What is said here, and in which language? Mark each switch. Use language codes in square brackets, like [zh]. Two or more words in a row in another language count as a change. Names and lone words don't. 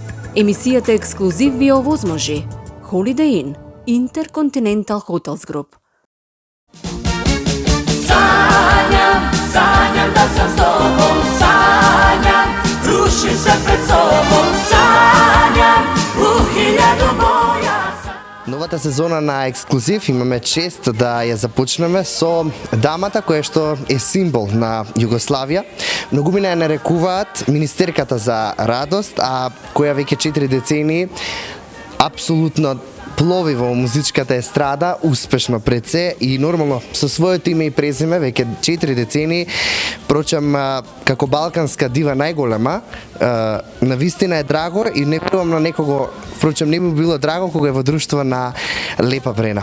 [mk] Емисијата ексклузив ви овозможи Holiday Inn, Intercontinental Hotels Group. [sr] Sanjam, sanjam da sam s tobom, sanjam, rušim se pred sobom, sanjam, u hiljadu boja. [mk] Новата сезона на Ексклузив имаме чест да ја започнеме со дамата која што е символ на Југославија. Многумина ја нарекуваат министерката за радост, а која веќе 4 децении апсолутно плови во музичката естрада, успешно пред се и нормално со своето име и презиме веќе 4 децении, впрочем како балканска дива најголема, навистина е драго и не верувам на некого, впрочем не би било драго кога е во друштво на Лепа Брена.